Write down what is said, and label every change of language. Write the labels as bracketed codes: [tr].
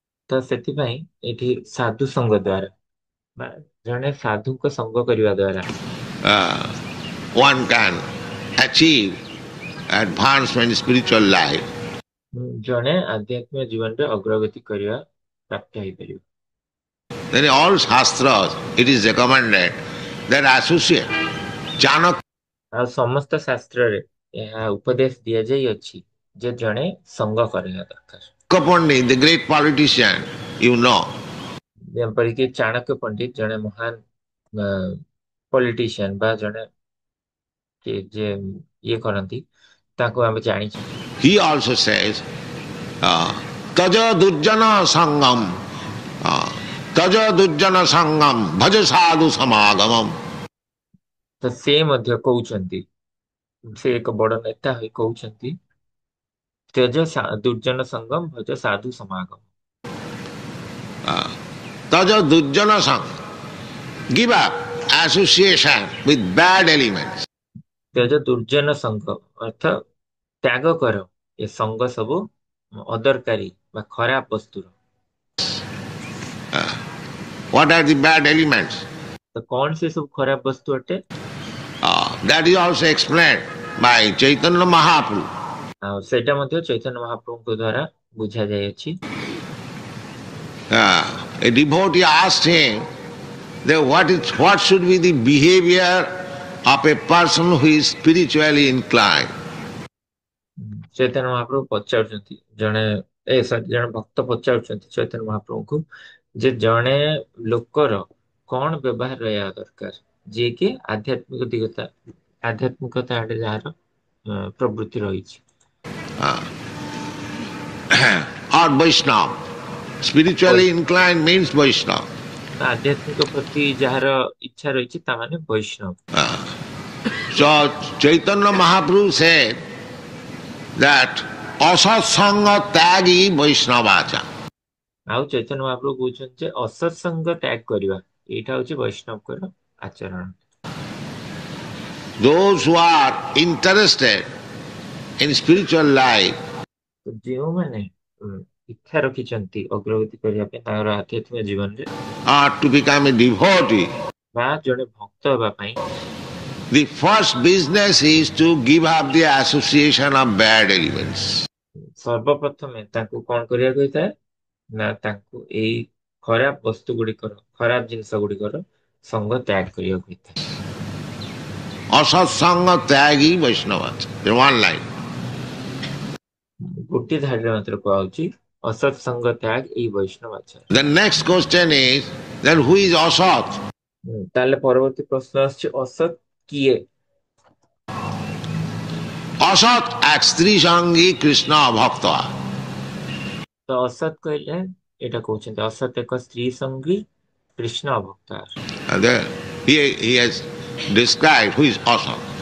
[or] ତ ସେଥିପାଇଁ ଏଠି ସାଧୁ ସଙ୍ଗ ଦ୍ଵାରା ବା ଜଣେ ସାଧୁଙ୍କ ସଙ୍ଗ କରିବା ଦ୍ଵାରା [en] one can achieve advancement in spiritual life. [or] ଜଣେ ଆଧ୍ୟାତ୍ମିକ ଜୀବନରେ ଅଗ୍ରଗତି କରିବା ପ୍ରାପ୍ତ ହେଇପାରିବ। [en] Then in all shastras it is recommended that associate Chanakya. [or] ଆଉ ସମସ୍ତ ଶାସ୍ତ୍ରରେ ଏହା ଉପଦେଶ ଦିଆଯାଇଅଛି ଯେ ଜଣେ ସଙ୍ଗ କରିବା ଦରକାର। [en] Pandit, the great politician, you know. [or] ଯେପରିକି ଚାଣକ୍ୟ ପଣ୍ଡିତ ଜଣେ ମହାନ ପଲିଟିସିଆନ ବା ଜଣେ ଯେ ଇଏ କରନ୍ତି ତାଙ୍କୁ ଆମେ ଜାଣିଛୁ। [en] He also says, [sa] Taja Durjana Sangam, Taja Durjana Sangam, Bhaja Sadhu Samagamam. [or] ତ ସେ ମଧ୍ୟ କହୁଛନ୍ତି, ସେ ଏକ ବଡ ନେତା ହୋଇ କହୁଛନ୍ତି, [sa] ତ୍ୟଜ ଦୁର୍ଜନ ସଙ୍ଗମ ଭଜ ସାଧୁ ସମାଗମ। Taja Durjana Sangam. [en] Give up association with bad elements. [or] ତ୍ୟଜ ଦୁର୍ଜନ ସଙ୍ଗ ଅର୍ଥ ତ୍ୟାଗ କର ଏ ସଙ୍ଗ ସବୁ ଅଦରକାରୀ ବା ଖରାପ ବସ୍ତୁର। [en] What are the bad elements? [or] ତ କଣ ସେ ସବୁ ଖରାପ ବସ୍ତୁ ଅଟେ? [en] That is also explained by Chaitanya Mahaprabhu. [or] ଆଉ ସେଇଟା ମଧ୍ୟ ଚୈତନ୍ୟ ମହାପ୍ରଭୁଙ୍କ ଦ୍ଵାରା ବୁଝା ଯାଇଅଛି। [en] A devotee asked him that what should be the behavior of a person who is spiritually inclined. [or] Chaitanya ମହାପ୍ରଭୁ ପଚାରୁଛନ୍ତି ଜଣେ ଭକ୍ତ ପଚାରୁଛନ୍ତି ଚୈତନ୍ୟ ମହାପ୍ରଭୁଙ୍କୁ ଯେ ଜଣେ ଲୋକର କଣ ବ୍ୟବହାର ରହିବା ଦରକାର ଯିଏକି ଆଧ୍ୟାତ୍ମିକତା ଆଡେ ଯାହାର ପ୍ରବୃତ୍ତି ରହିଛି। [en] Or Vaishnava. Spiritually inclined means Vaishnava. [or] ଆଧ୍ୟାତ୍ମିକ ପ୍ରତି ଯାହାର ଇଚ୍ଛା ରହିଛି ତାମାନେ ବୈଷ୍ଣବ। [en] So Chaitanya Mahaprabhu said that [sa] asatsanga tyagi Vaishnavacha. [or] ଆଉ ଚୈତନ୍ୟ ମହାପ୍ରଭୁ କହୁଛନ୍ତି ଯେ ଅସତ୍ସଙ୍ଗ ତ୍ୟାଗ କରିବା ଏଇଟା ହଉଛି ବୈଷ୍ଣବଙ୍କର ଆଚରଣ। [en] Those who are interested in spiritual life [or] ଯେଉଁମାନେ ଇଚ୍ଛା ରଖିଛନ୍ତି ଅଗ୍ରଗତି କରିବା ପାଇଁ ତାଙ୍କର ଆଧ୍ୟାତ୍ମିକ ଜୀବନରେ [en] or to become a devotee, [or] ବା ଜଣେ ଭକ୍ତ ହେବା ପାଇଁ [en] the first business is to give up the association of bad elements. [or] ସର୍ବପ୍ରଥମେ ତାଙ୍କୁ କଣ କରିବାକୁ ହେଇଥାଏ ନା ତାଙ୍କୁ ଏଇ ଖରାପ ବସ୍ତୁ ଗୁଡ଼ିକର ଖରାପ ଜିନିଷ ଗୁଡ଼ିକର ସଙ୍ଗ ତ୍ୟାଗ କରିବାକୁ ହେଇଥାଏ। [sa] Asatsanga tyagi Vaishnavacha. [en] In one line. [or] ଗୋଟିଏ ଧାଡ଼ିରେ ମାତ୍ର କୁହାଯାଉଛି ଅସତ୍ସଙ୍ଗ ତ୍ୟାଗ ଏଇ ବୈଷ୍ଣବ ଆଚାର। [en] The next question is that who is asat? [or] ତାହେଲେ ପରବର୍ତ୍ତୀ ପ୍ରଶ୍ନ ଆସୁଛି ଅସତ୍ କିଏ? [sa] Asat এক স্ত্রী সঙ্গী কৃষ্ণ ভক্ত। [or] ତ ଅସତ୍ କହିଲେ ଏଇଟା କହୁଛନ୍ତି [sa] ଅସତ୍ ଏକ ସ୍ତ୍ରୀ ସଙ୍ଗୀ କୃଷ୍ଣ ଭକ୍ତ। [en] He has described who is asat.